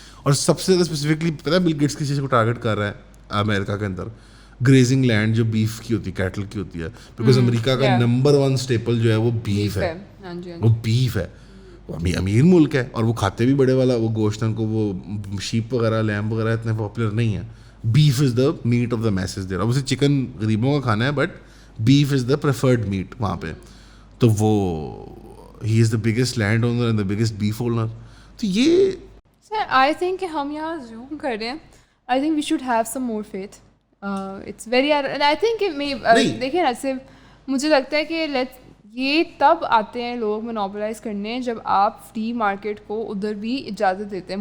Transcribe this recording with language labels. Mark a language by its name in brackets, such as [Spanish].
[Urdu] اور سب سے زیادہ اسپیسیفکلی پتہ ہے بل گیٹس کس چیز کو ٹارگیٹ کر رہا ہے امریکہ کے اندر؟ گریزنگ لینڈ جو بیف کی ہوتی ہے, کیٹل کی ہوتی ہے. بیکاز امریکہ کا نمبر 1 اسٹیپل جو ہے وہ بیف ہے, وہ بیف ہے. وہ امیر ملک ہے اور وہ کھاتے بھی بڑے والا وہ گوشت, ان کو وہ شیپ وغیرہ لیمب وغیرہ اتنے پاپولر نہیں ہے. [English] Beef is the meat of the masses there. [Urdu] اب چکن غریبوں کا کھانا ہے [English] But beef is the preferred meat وہاں پہ. تو وہ ہی is the biggest land owner and the biggest beef owner. [Urdu] تو یہ [English] sir I think [Urdu] کہ ہم یہاں زوم کر رہے ہیں. [English] I think we should have some more faith. [Urdu] It's very I think دیکھیں نا, صرف مجھے لگتا ہے کہ یہ تب آتے ہیں لوگ مونوپلائز کرنے جب آپ فری مارکیٹ کو ادھر بھی اجازت دیتے ہیں.